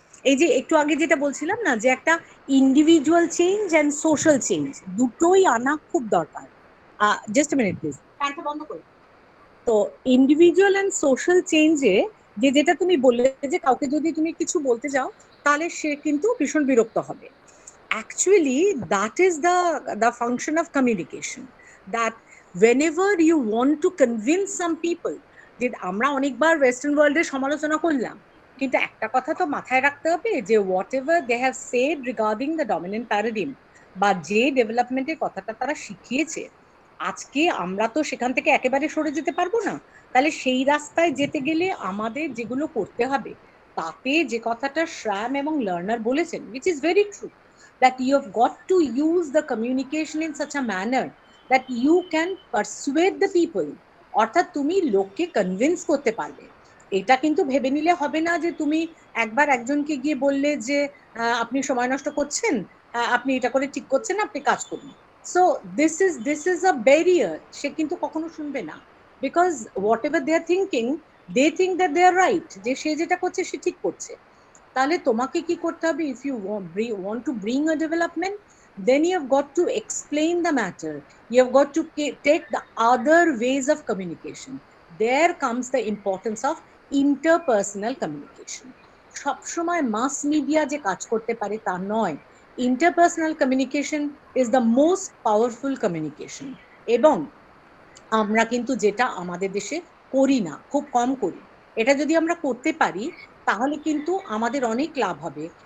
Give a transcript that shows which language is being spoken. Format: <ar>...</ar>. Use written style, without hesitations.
<bn>এই যে একটু আগে যেটা বলছিলাম না, যে একটা individual change and social change দুটোই আনা খুব দরকার।</bn> <en>just a minute please,</en> <bn>ফ্যানটা বন্ধ করো। তো ইন্ডিভিজুয়াল অ্যান্ড সোশ্যাল চেঞ্জে যেটা তুমি বললে যে কাউকে যদি তুমি কিছু বলতে যাও তাহলে সে কিন্তু ভীষণ বিরক্ত হবে।</bn> <en>Actually, that is the function of communication. That whenever you want to convince some people,</en> <bn>যে আমরা অনেকবার ওয়েস্টার্ন ওয়ার্ল্ডের সমালোচনা করলাম, কিন্তু একটা কথা তো মাথায় রাখতে হবে যে</bn> <en>whatever they have said regarding the dominant paradigm,</en> <bn>বা যে ডেভেলপমেন্টের কথাটা তারা শিখিয়েছে, আজকে আমরা তো সেখান থেকে একেবারে সরে যেতে পারবো না। তাহলে সেই রাস্তায় যেতে গেলে আমাদের যেগুলো করতে হবে, তাতে যে কথাটা শ্রাম এবং লার্নার বলেছেন,</bn> <en>which is very true, that you have got to use the communication in such a manner that you can persuade the people,</en> <bn>অর্থাৎ তুমি লোককে কনভিন্স করতে পারবে। এটা কিন্তু ভেবে নিলে হবে না যে তুমি একবার একজনকে গিয়ে বললে যে আপনি সময় নষ্ট করছেন, আপনি এটা করে ঠিক করছেন, আপনি কাজ করুন।</bn> <en>So this is a barrier.</en> <bn>সে কিন্তু কখনো শুনবে না,</bn> <en>because whatever they are thinking, they think that they are right,</en> <bn>যে সে যেটা করছে সে ঠিক করছে। তাহলে তোমাকে কি করতে হবে?</bn> <en>If you want to bring a development, then you have got to explain the matter, you have got to take the other ways of communication. There comes the importance of interpersonal communication.</en> <bn>সব সময় mass media যে কাজ করতে পারে তা নয়।</bn> <en>interpersonal communication is the most powerful communication,</en> <bn>এবং আমরা কিন্তু যেটা আমাদের দেশে করি না, খুব কম করি। এটা যদি আমরা করতে পারি তাহলে কিন্তু আমাদের অনেক লাভ হবে।</bn>